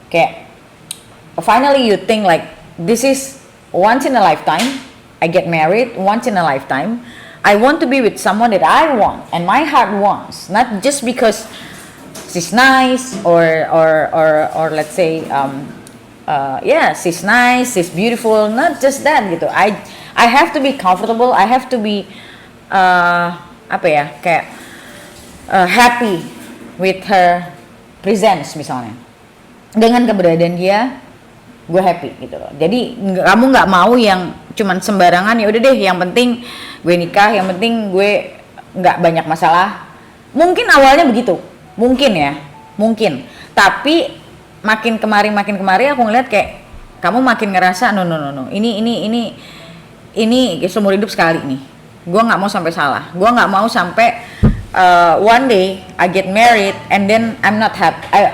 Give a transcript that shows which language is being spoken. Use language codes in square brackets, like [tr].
[id] Kayak [en] finally you think like this is once in a lifetime, I get married once in a lifetime, I want to be with someone that I want and my heart wants, not just because she's nice or let's say yeah, she's nice, she's beautiful, not just that [id] gitu. [en] I have to be comfortable, I have to be [id] apa ya, kayak [en] happy with her presence [id] misalnya. Dengan keberadaan dia, gue [en] happy [id] gitu loh. Jadi kamu nggak mau yang cuman sembarangan, ya udah deh, yang penting gue nikah, yang penting gue nggak banyak masalah. Mungkin awalnya begitu, mungkin ya, mungkin. Tapi makin kemari aku ngeliat kayak kamu makin ngerasa [en] no, [id] ini seumur hidup sekali nih. Gue nggak mau sampai [en] salah, gue nggak mau sampai one day I get married and then I'm not happy.